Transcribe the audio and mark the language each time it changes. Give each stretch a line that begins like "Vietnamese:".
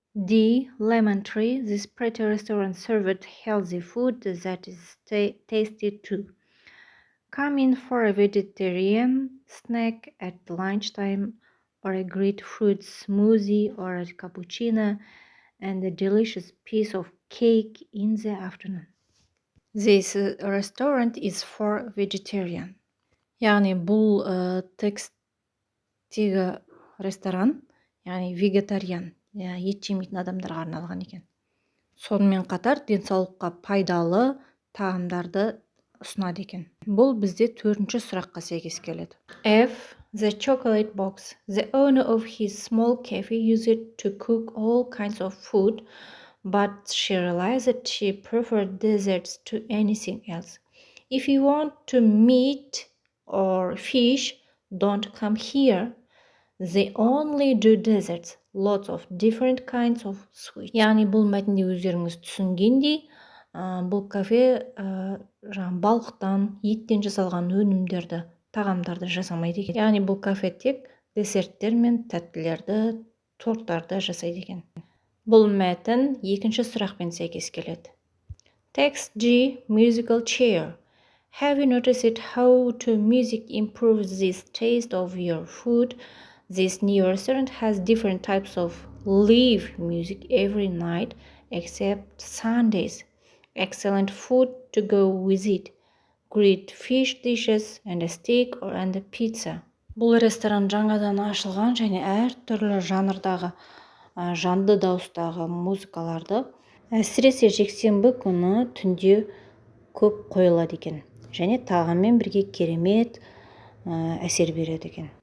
English: D. Lemon tree. This pretty restaurant served healthy food that is tasty too. Come in for a vegetarian snack at lunchtime, or a great fruit smoothie, or a cappuccino, and a delicious piece of cake in the afternoon. This restaurant is for vegetarian.
Kazakh: Яғни бұл текстегі ресторан, яғни вегетариан, ет жемейтін адамдарға арналған екен. Сонымен қатар денсаулыққа пайдалы тағамдарды ұсынады екен. Бұл бізде төртінші сұраққа сәйкес келеді.
English: F. The chocolate box. The owner of his small cafe used it to cook all kinds of food, but she realized that she preferred desserts to anything else. If you want to meat or fish, don't come here. They only do desserts, lots of different kinds of sweets.
Kazakh: Яғни бұл мәтінде өздеріңіз түсінгендей, бұл кафе балықтан, еттен жасалған өнімдерді, тағамдарды жасамайды екен. Яғни бұл кафе тек десерттер мен тәттілерді, торттарды жасайды екен. Бұл мәтін екінші сұрақпен сәйкес келеді.
English: Text G. Musical chair. Have you noticed how to music improves this taste of your food? This new restaurant has different types of live music every night except Sundays. Excellent food to go with it. Great fish dishes and a steak and a pizza.
Kazakh: Бұл ресторан жаңадан ашылған және әртүрлі жанрдағы жанды дауыстағы музыкаларды әсіресе жексенбі күні түнде көп қойылады екен. Және тағаммен бірге керемет әсер береді екен.